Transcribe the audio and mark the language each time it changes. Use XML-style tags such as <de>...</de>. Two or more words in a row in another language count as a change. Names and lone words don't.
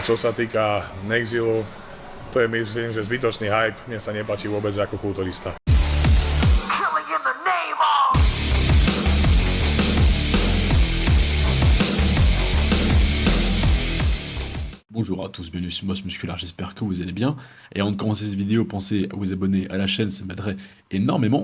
<sk>Čo sa týka Nexilu, to je myslím, že zbytočný hype. Mne sa nepáči vôbec ako kulturista.</sk> <fr>Bonjour à tous, bienvenue sur Moss Musculaire, j'espère que vous allez bien. Et avant de commencer cette vidéo, pensez à vous abonner à la chaîne, ça m'aiderait énormément.</fr>